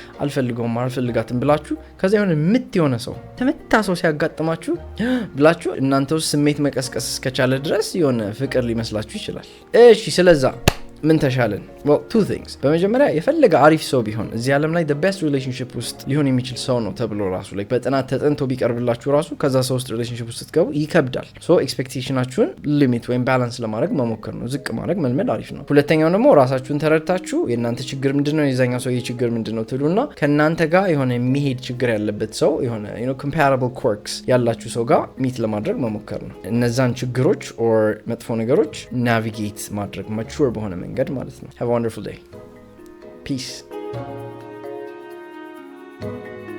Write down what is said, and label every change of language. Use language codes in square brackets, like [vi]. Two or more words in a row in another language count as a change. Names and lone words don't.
[am] አልፈልጋትም ብላችሁ ከዛ የሆነ ምት የሆነ ሰው ተመታ ሰው ሲያጋጥማችሁ ብላችሁ እናንተ ውስጥ ስሜት መቀስቀስ እስከቻለ ድረስ የሆነ ፍቅር ሊመስላችሁ ይችላል እሺ ስለዛ ምን ተሻለን [en] well two things [am] በመጀመሪያ የፈለገ አሪፍ ሰው ቢሆን እዚህ ዓለም ላይ [en] the best relationship [am] ውስጥ ሊሆን የሚችል ሰው ነው ተብሎ ራሱ like በጥናት ተጠንቶ ቢቀርብላችሁ ራሱ ከዛ ሰው ውስጥ relationship ውስጥ ስትገቡ ይከብዳል so expectationአችሁን ሊሚት ወይም ባላንስ ለማድረግ መሞከር ነው ዝቅ ማድረግ መልመድ አሪፍ ነው ሁለተኛው ደግሞ ራሳችሁን ተረድታችሁ የእናንተ ችግር ምንድነው የዛኛው ሰው ችግር ምንድነው ትሉና ከናንተ ጋር የሆነ የሚሄድ ችግር ያለበት ሰው የሆነ [en] comparable quirks [am] ያላችሁ ሰው ጋር ሚት ለማድረግ መሞከር ነው እነዛን ችግሮች or መጥፎ ነገሮች navigate ማድረግ mature በሆነ መንገድ ማለት ነው [en] have a wonderful day peace